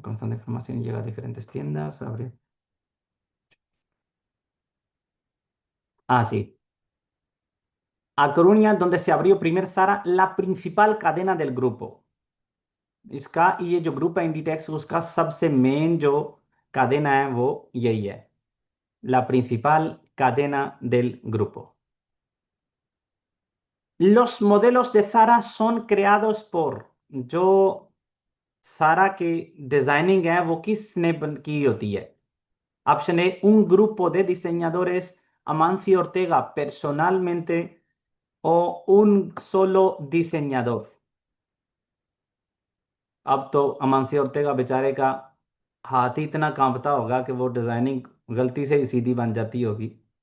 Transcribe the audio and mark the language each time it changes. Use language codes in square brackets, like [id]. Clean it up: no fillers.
[es] Constante información llega a diferentes tiendas. Ah, sí. A Coruña, donde se abrió primer Zara, la principal cadena del grupo. [hi] इसका ये जो group है इंडिटेक्स, उसका सबसे main जो cadena है वो यही है, [es] la principal cadena del grupo. Los modelos de Zara son creados por, [hi] जो सारा की डिजाइनिंग है वो किसने की होती है? [es] Option A, un grupo de diseñadores, Amancio Ortega personalmente o un solo diseñador. [hi] अब तो अमांसियो ओर्टेगा बेचारे का हाथ ही इतना कांपता होगा कि वो डिजाइनिंग गलती से ही सीधी बन जाती होगी।